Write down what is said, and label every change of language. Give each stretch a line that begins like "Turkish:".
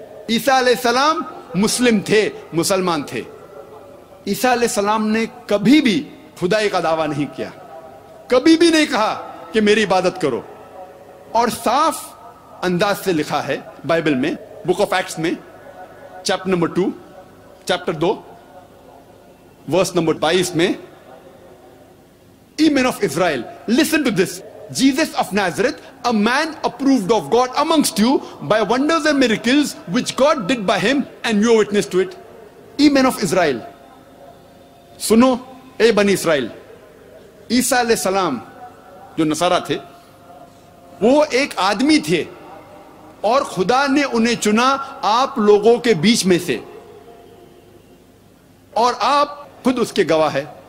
Hindi: ईसा अलैहिस्सलाम मुस्लिम थे, मुसलमान थे. ईसा अलैहिस्सलाम ने कभी भी खुदाई का दावा नहीं किया, कभी भी नहीं कहा कि मेरी इबादत करो. और साफ अंदाज से लिखा है बाइबल में, बुक ऑफ एक्ट्स में chapter number 2 chapter 2 verse number 22 में,
English: Ye men of Israel, listen to this. Jesus of Nazareth, a man approved of God amongst you by wonders and miracles which God did by him, and you are witness to it. Ye men of Israel,
Hindi: सुनो ए बनी Israel. ईसा अलैहिस्सलाम जो नसारा थे, वो एक आदमी थे और खुदा ने उन्हें चुना आप लोगों के बीच में से, और आप खुद उसके गवाह है.